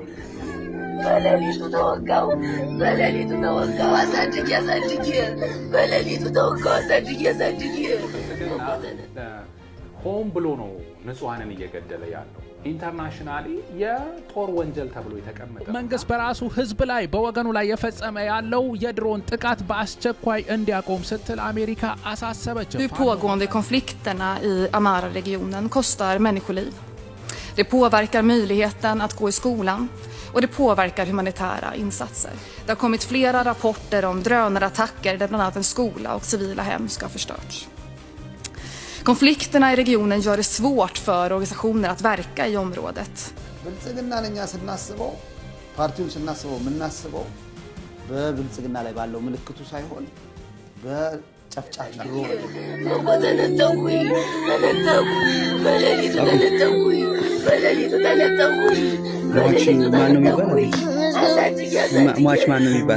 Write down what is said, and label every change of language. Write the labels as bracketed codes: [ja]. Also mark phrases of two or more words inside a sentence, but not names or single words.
[am] በሌሊቱ ተወጋው አሳድጌ በሌሊቱ ተወጋው አሳድጌ ሆን ብሎ ነው ንጹሃንን እየገደለ ያለው። ኢንተርናሽናሊ የጦር ወንጀል ተብሎ የተቀመጠ መንግስት በራሱ ህዝብ ላይ በወገኑ ላይ የፈጸመ ያለው የድሮን ጥቃት በአስቸኳይ እንዲያቆም ስትል አሜሪካ አሳሰበች። [sv] De pågående konflikterna i Amara-regionen kostar människoliv. Det påverkar möjligheten att gå i skolan och det påverkar humanitära insatser. Det har kommit flera rapporter om drönarattacker där bland annat en skola och civila hem ska ha förstörts. Konflikterna i regionen gör det svårt för organisationer att verka i området. [am] ብልጽግና ለኛ ስናስበው ፓርቲውን ስናስበው ምናስበው በብልጽግና ላይ ባለው ምልክቱ ሳይሆን በጨፍጫፊ ድሮን ሟች ማን ነው የሚባል?